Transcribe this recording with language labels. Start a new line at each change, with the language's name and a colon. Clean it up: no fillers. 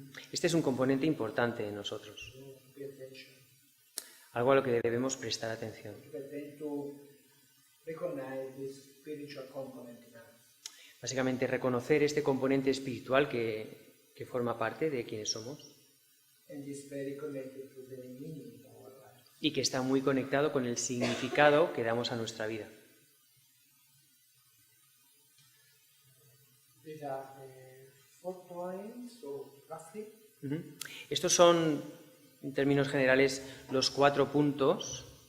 Spanish: Este es un componente importante en nosotros.
English: So pay attention.
Spanish: algo a lo que debemos prestar atención.
English: But then to recognize this spiritual component in us.
Spanish: Básicamente, reconocer este componente espiritual que forma parte de quienes somos
English: And is very connected to the meaning of our life.
Spanish: y que está muy conectado con el significado que damos a nuestra vida.
English: These are the 4 points, so roughly. Ujú.
Spanish: Estos son, en términos generales, los 4 puntos.